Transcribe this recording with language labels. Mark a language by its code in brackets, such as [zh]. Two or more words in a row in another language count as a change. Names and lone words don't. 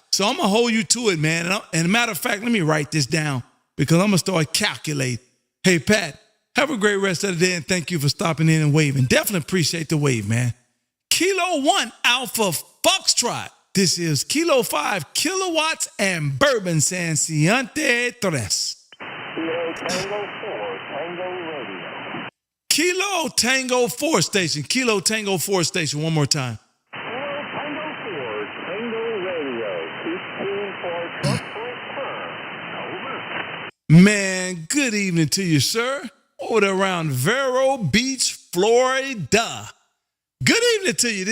[en] So I'm going to hold you to it, man. And a matter of fact, let me write this down because I'm going to start calculating. Hey, Pat, have a great rest of the day, and thank you for stopping in and waving. Definitely appreciate the wave, man. Kilo 1 Alpha Foxtrot. This is Kilo 5 Kilowatts and Bourbon San Ciante Tres. Kilo Tango 4, Tango Radio. Kilo Tango 4 station. Kilo Tango 4 station. One more time. Kilo Tango 4, Tango Radio. Keep tuned for truck return. Over. Man, good evening to you, sir. Over there around Vero Beach, Florida. Good evening to you.